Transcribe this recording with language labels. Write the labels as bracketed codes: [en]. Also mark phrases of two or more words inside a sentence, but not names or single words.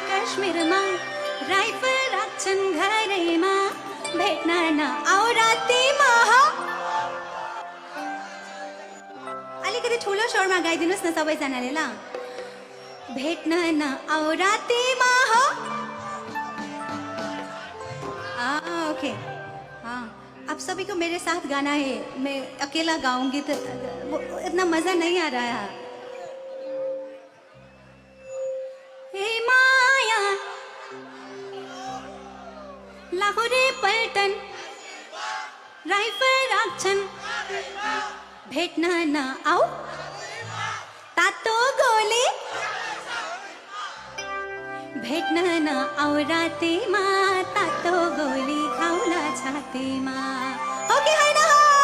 [ne] काश्मीरमा राइफल राख्छन् घरैमा भेट्न नआऊ रातिमा हो। अलिकति ठुलो स्वरमा गाइदिनुस् न सबैजनाले ल। भेट्न नआऊ रातिमा हो। [hi] ओके हाँ, आप सभी को मेरे साथ गाना है। मैं अकेला गाऊंगी तो इतना मजा नहीं आ रहा है। [ne] हे माया लाहोरे पलटन राइफल राख्छन् भेट्न नआऊ तातो गोली भेट्न नआऊ रातिमा तातो गोली खाउला छातीमा। हो कि होइन?